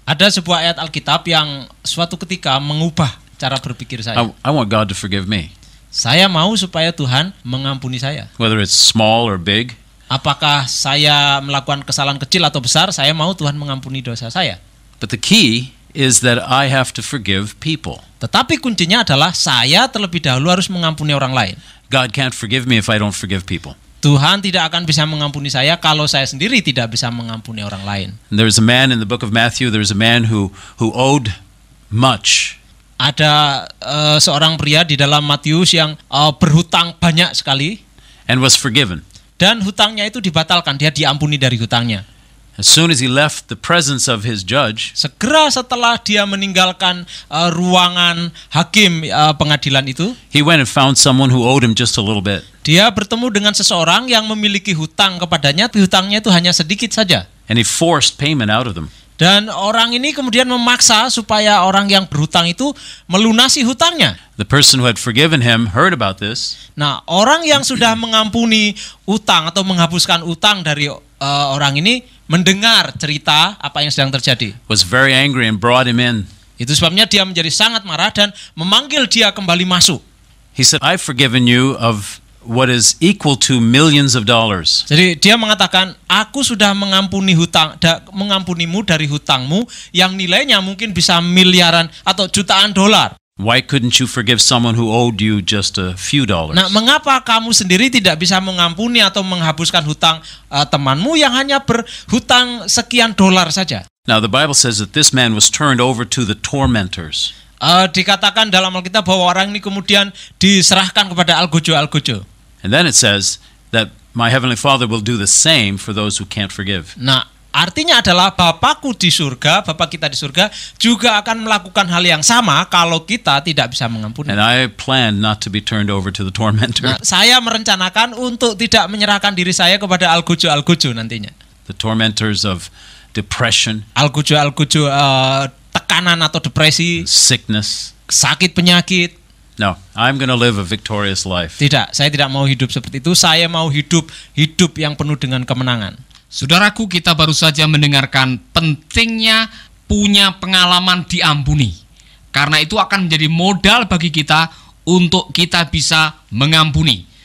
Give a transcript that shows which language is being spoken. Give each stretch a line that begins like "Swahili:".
Indonesian: Ada sebuah ayat Alkitab yang suatu ketika mengubah cara berpikir saya.
English: I want God to forgive me,
Indonesian: Saya mau supaya Tuhan mengampuni saya.
English: whether it's small or big.
Indonesian: Apakah saya melakukan kesalahan kecil atau besar, saya mau Tuhan mengampuni dosa saya.
English: But the key is that I have to forgive people.
Indonesian: Tetapi kuncinya adalah saya terlebih dahulu harus mengampuni orang lain.
English: God can't forgive me if I don't forgive people.
Indonesian: Tuhan tidak akan bisa mengampuni saya kalau saya sendiri tidak bisa mengampuni orang lain.
English: And there's a man in the book of Matthew, there's a man who owed much.
Indonesian: Ada seorang pria di dalam Matius yang berhutang banyak sekali
English: And was forgiven.
Indonesian: dan hutangnya itu dibatalkan, dia diampuni dari hutangnya.
English: As soon as he left the presence of his judge,
Indonesian: Segera setelah dia meninggalkan ruangan hakim pengadilan itu,
English: he went and found someone who owed him just a little bit.
Indonesian: dia bertemu dengan seseorang yang memiliki hutang kepadanya, tapi hutangnya itu hanya sedikit saja.
English: And he forced payment out of them.
Indonesian: Dan orang ini kemudian memaksa supaya orang yang berhutang itu melunasi hutangnya.
English: The person who had forgiven him heard about this,
Indonesian: Nah, orang yang sudah mengampuni utang atau menghapuskan utang dari orang ini mendengar cerita apa yang sedang terjadi.
English: was very angry and brought him in.
Indonesian: Itu sebabnya dia menjadi sangat marah dan memanggil dia kembali masuk.
English: He said, I've forgiven you of what is equal to millions of dollars.
Indonesian: Jadi dia mengatakan, aku sudah mengampunimu dari hutangmu yang nilainya mungkin bisa miliaran atau jutaan dolar.
English: Why couldn't you forgive someone who owed you just a few dollars?
Indonesian: Nah, mengapa kamu sendiri tidak bisa mengampuni atau menghapuskan hutang temanmu yang hanya berhutang sekian dolar saja?
English: Now the Bible says that this man was turned over to the tormentors.
Indonesian: Dikatakan dalam Alkitab bahwa orang ini kemudian diserahkan kepada algojo-algojo.
English: And then it says that my heavenly Father will do the same for those who can't forgive.
Indonesian: Nah, artinya adalah Bapakku di surga, Bapak kita di surga juga akan melakukan hal yang sama kalau kita tidak bisa mengampuni.
English: And I plan not to be turned over to the tormentor.
Indonesian: Nah, saya merencanakan untuk tidak menyerahkan diri saya kepada algojo-algojo nantinya.
English: The tormentors of depression,
Indonesian: Algojo-algojo tekanan atau depresi,
English: sickness.
Indonesian: sakit penyakit.
English: No, I'm going to live a victorious life.
Indonesian: Tidak, saya tidak mau hidup seperti itu. Saya mau hidup yang penuh dengan kemenangan. Saudaraku, kita baru saja mendengarkan pentingnya punya pengalaman diampuni. Karena itu akan menjadi modal bagi kita untuk kita bisa mengampuni.